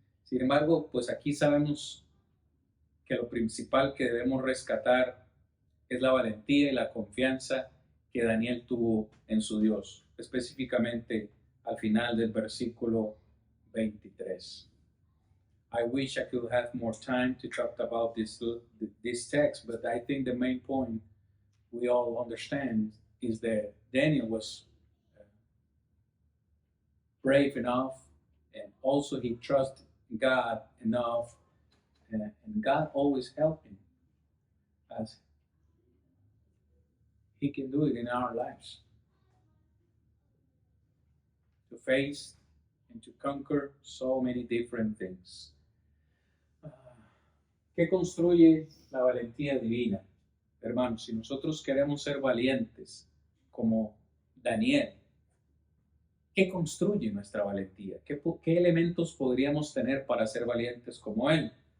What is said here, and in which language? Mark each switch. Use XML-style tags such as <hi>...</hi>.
<es>Sin embargo, pues aquí sabemos que lo principal que debemos rescatar es la valentía y la confianza que Daniel tuvo en su Dios, específicamente al final del versículo 23.</es> <en>I wish I could have more time to talk about this text, but I think the main point we all understand is that Daniel was brave enough, and also he trusted God enough, and God always helped him, as he can do it in our lives, to face and to conquer so many different things.</en> <es>¿Qué construye la valentía divina? Hermanos, si nosotros queremos ser valientes como Daniel, ¿qué construye nuestra valentía? ¿Qué elementos podríamos tener para ser valientes como él?</es>